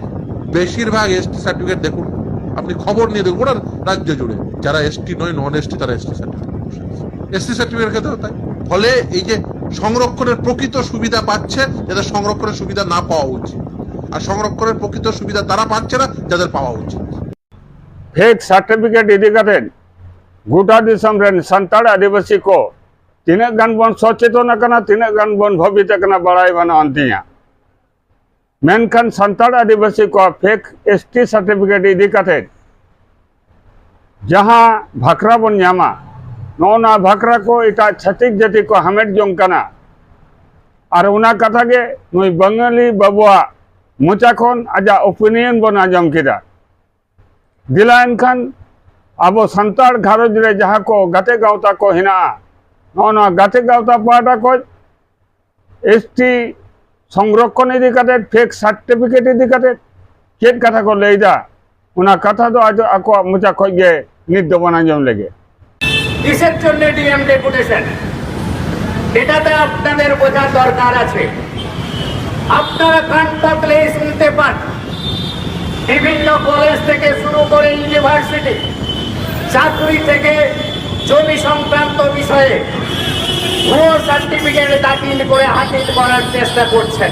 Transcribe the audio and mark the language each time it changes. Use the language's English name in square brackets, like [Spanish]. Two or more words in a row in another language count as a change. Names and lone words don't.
[Bangla] বেশিরভাগ [English] ST certificate [Bangla] দেখুন, আপনি খবর নিয়ে দেখুন ওরা রাজ্য জুড়ে যারা এসটি নয় [English] non ST [Bangla] তারা [English] ST certificate [Bangla] খেতে তাই ফলে এই যে সংরক্ষণের প্রকৃত সুবিধা পাচ্ছে যাদের সংরক্ষণের সুবিধা না পাওয়া উচিত, আর সংরক্ষণের প্রকৃত সুবিধা তারা পাচ্ছে না যাদের পাওয়া উচিত। [English] fake certificate [Santali] इदी करें गोटा दिसम रेन संताड़ आदिवासी को तीना गान बन सचेतन कना तीना गान बन भवित कना बड़ाई बना अंतिया मेनखान संताड़ आदिवासी को [English] fake ST certificate [Santali] इदी करें जहां भाखरा बन नामा नौना भाखरा को इटा छत्तीस जाति को हमेट जों कना और उना कथा के नुई बंगाली बाबुआ मोचा खन आजा ओपिनियन बन आजम किदा दिला एनखान अब संताड़ घारज रे जहाँ को गाते गावता को हिना नौना गाते गावता पाटा को एसटी संरक्षण इदी कते [English] fake certificate [Santali] इदी कते चेक कथा को लेदा उना कथा तो आज आको मोचा खय गे नित दो बना जम लेगे [Bangla] কিসের জন্য [English] DM deputation [Bangla] এটাতে আপনাদের বোঝার দরকার আছে। আপনারা কান পাতলে শুনতে পান বিভিন্ন কলেজ থেকে শুরু করে ইউনিভার্সিটি চাকরি থেকে জমি সংক্রান্ত বিষয়ে ভুয়ো সার্টিফিকেট দাখিল করে হাসিল করার চেষ্টা করছেন।